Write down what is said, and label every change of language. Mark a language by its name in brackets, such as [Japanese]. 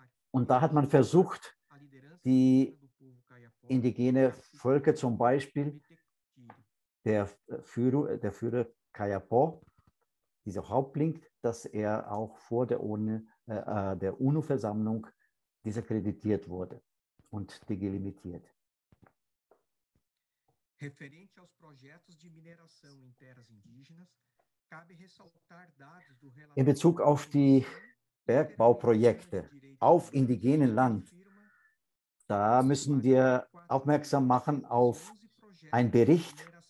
[German] Und da hat man versucht, die indigene Völker, zum Beispiel der Führer Kayapó, dieser Häuptling, dass er auch vor der UNO-Versammlung disakkreditiert wurde und delimitiert. [Portuguese] Referente aos projetos de mineração em terras indígenas, cabe ressaltar dados do [German] In Bezug auf die Bergbauprojekte auf indigenen Land, da müssen wir aufmerksam machen auf einen Bericht.